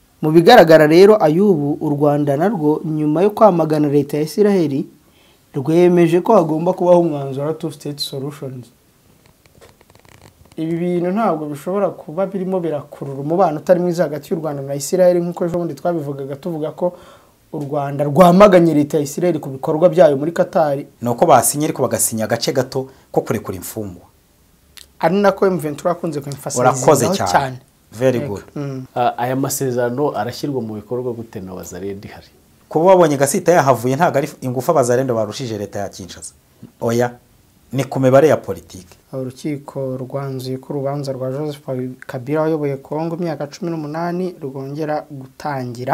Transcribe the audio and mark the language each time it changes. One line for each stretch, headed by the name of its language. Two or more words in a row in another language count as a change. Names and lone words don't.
Kinyarwanda: mu bigaragara rero Ayubu u Rwanda narwo nyuma yo kwamagana leta ya Israel rwemeje ko hagomba kubaho umwanzuro wa
English: two state solutions.
Kinyarwanda: Ibi bintu ntabwo bishobora kuba birimo birakurura umubano utari mwiza hagati y'u Rwanda na Israel nk'uko ejo bundi twabivugaga tuvuga ko u Rwanda rwamaganye leta ya Israel ku bikorwa byayo muri Qatar. Nuko basinye ariko bagasinya agace gato ko kurekura imfungwa. Ari nako M23 akunze kwemfasiza. Urakoze cyane.
English: Very good.
Kinyarwanda: Aya masezerano arashyirwa mu bikorwa gute na Wazalendo hari? Kuba wabonye Gasita yahavuye ntago ari ingufa Wazalendo barushije leta ya Kinshasa. Oya ni ku mibare ya politiki. Urukiko rwanzuye ko urubanza rwa Joseph Kabila wayoboye Kongo imyaka 18 rwongera gutangira.